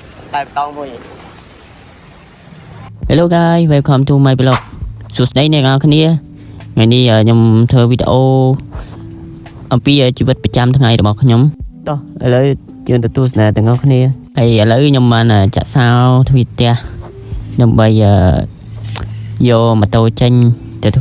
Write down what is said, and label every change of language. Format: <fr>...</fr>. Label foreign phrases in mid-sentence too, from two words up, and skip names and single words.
<en>tại tông vui. Hello guys, welcome to my blog.</en> <km>សួស្តីអ្នកនរគ្នាថ្ងៃនេះខ្ញុំធ្វើវីដេអូអំពីជីវិតប្រចាំថ្ងៃរបស់ខ្ញុំតោះឥឡូវយើងទៅទស្សនា ទាំងអស់គ្នាហើយឥឡូវខ្ញុំបានចាក់សោទ្វីផ្ទះដើម្បីយកម៉ូតូចេញទៅធ្វើ</km>